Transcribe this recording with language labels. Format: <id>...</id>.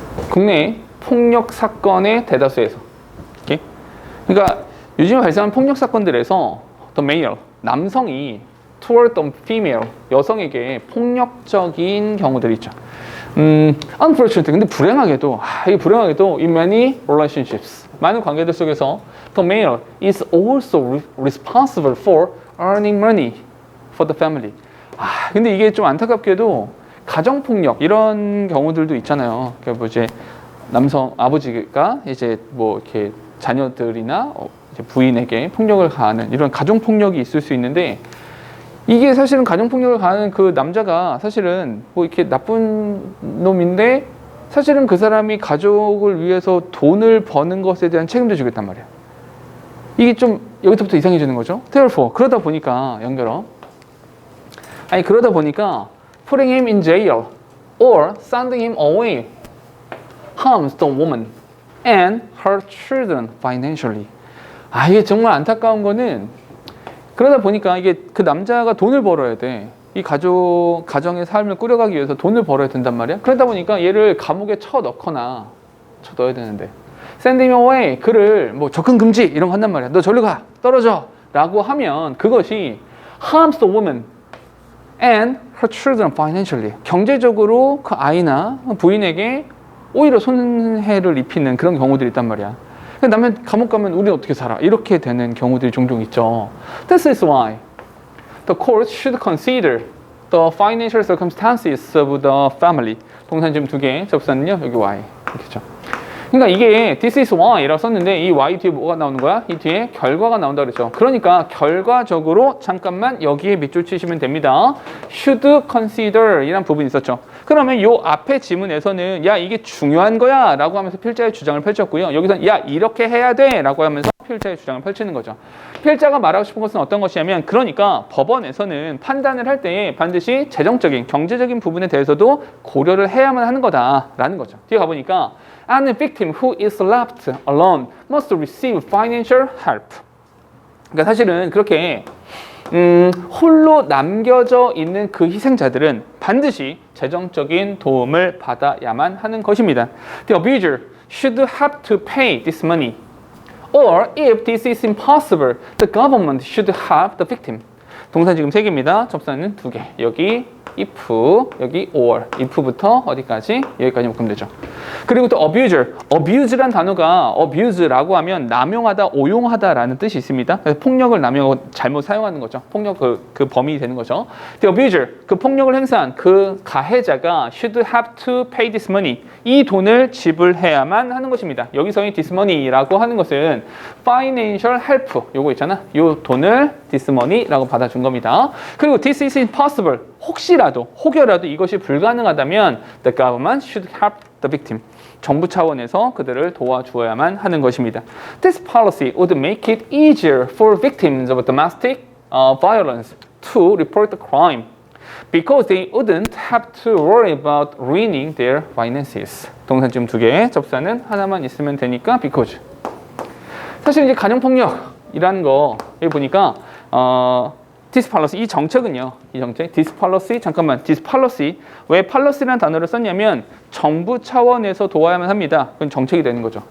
<ko>국내 폭력 사건의 대다수에서, 이렇게. 그러니까 요즘에 발생한 폭력 사건들에서</ko> <en>the male,</en> <ko>남성이</ko> <en>toward the female,</en> <ko>여성에게 폭력적인 경우들이 있죠.</ko> <en>Unfortunately,</en> <ko>근데 불행하게도, 이게 불행하게도</ko> <en>in many relationships,</en> <ko>많은 관계들 속에서</ko> <en>the male is also responsible for earning money for the family.</en> <ko>근데 이게 좀 안타깝게도 가정폭력 이런 경우들도 있잖아요. 그러니까 뭐 이제 남성 아버지가 이제 뭐 이렇게 자녀들이나 이제 부인에게 폭력을 가하는 이런 가정폭력이 있을 수 있는데, 이게 사실은 가정폭력을 가하는 그 남자가 사실은 뭐 이렇게 나쁜 놈인데 사실은 그 사람이 가족을 위해서 돈을 버는 것에 대한 책임도 지겠단 말이야. 이게 좀 여기서부터 이상해지는 거죠.</ko> <en>Therefore,</en> <ko>그러다 보니까 연결어. 그러다 보니까</ko> <en>putting him in jail or sending him away harms the woman and her children financially.</en> <ko>이게 정말 안타까운 거는, 그러다 보니까 이게 그 남자가 돈을 벌어야 돼. 이 가정의 삶을 꾸려가기 위해서 돈을 벌어야 된단 말이야. 그러다 보니까 얘를 감옥에 쳐넣거나, 쳐넣어야 되는데,</ko> <en>send him away,</en> <ko>그를 뭐 접근 금지 이런 거 한단 말이야. 너 저리 가, 떨어져 라고 하면 그것이</ko> <en>harms the woman and her children financially,</en> <ko>경제적으로 그 아이나 부인에게 오히려 손해를 입히는 그런 경우들이 있단 말이야. 남편 감옥 가면 우리는 어떻게 살아? 이렇게 되는 경우들이 종종 있죠.</ko> <en>This is why the court should consider the financial circumstances of the family.</en> <ko>동사 지금 두 개, 접수는요 여기 why 이렇게죠. 그러니까 이게</ko> <en>this is why</en> <ko>라고 썼는데 이 why 뒤에 뭐가 나오는 거야? 이 뒤에 결과가 나온다 그랬죠. 그러니까 결과적으로 잠깐만 여기에 밑줄 치시면 됩니다.</ko> <en>should consider</en> <ko>이란 부분이 있었죠. 그러면 요 앞에 지문에서는 야 이게 중요한 거야 라고 하면서 필자의 주장을 펼쳤고요. 여기서는 야 이렇게 해야 돼 라고 하면서 필자의 주장을 펼치는 거죠. 필자가 말하고 싶은 것은 어떤 것이냐면, 그러니까 법원에서는 판단을 할 때 반드시 재정적인, 경제적인 부분에 대해서도 고려를 해야만 하는 거다라는 거죠. 뒤에 가보니까</ko> <en>And the victim who is left alone must receive financial help.</en> <ko>그러니까 사실은 그렇게 홀로 남겨져 있는 그 희생자들은 반드시 재정적인 도움을 받아야만 하는 것입니다.</ko> <en>The abuser should have to pay this money. Or if this is impossible, the government should have the victim.</en> <ko>동사 지금 세 개입니다. 접수는 두 개. 여기 if, 여기 or. if부터 어디까지? 여기까지 묶으면 되죠. 그리고 또 abuser. abuse란 단어가 abuse라고 하면 남용하다, 오용하다라는 뜻이 있습니다. 그래서 폭력을 남용하고 잘못 사용하는 거죠. 폭력 그 범위 되는 거죠.</ko> <en>The abuser,</en> <ko>그 폭력을 행사한 그 가해자가</ko> <en>should have to pay this money.</en> <ko>이 돈을 지불해야만 하는 것입니다. 여기서의</ko> <en>this money</en> <ko>라고 하는 것은</ko> <en>financial help.</en> <ko>요거 있잖아. 요 돈을 this money라고 받아준 겁니다. 그리고</ko> <en>this is impossible.</en> <ko>혹여라도 이것이 불가능하다면</ko> <en>the government should help the victim.</en> <ko>정부 차원에서 그들을 도와주어야만 하는 것입니다.</ko> <en>This policy would make it easier for victims of domestic violence to report the crime because they wouldn't have to worry about ruining their finances.</en> <ko>동사 지금 두 개, 접사는 하나만 있으면 되니까 because. 사실 이제 가정폭력이라는 거 여기 보니까</ko> <en>this policy,</en> <ko>이 정책은요, 이 정책, this policy, 잠깐만, this policy, 왜 policy라는 단어를 썼냐면 정부 차원에서 도와야만 합니다. 그건 정책이 되는 거죠.</ko>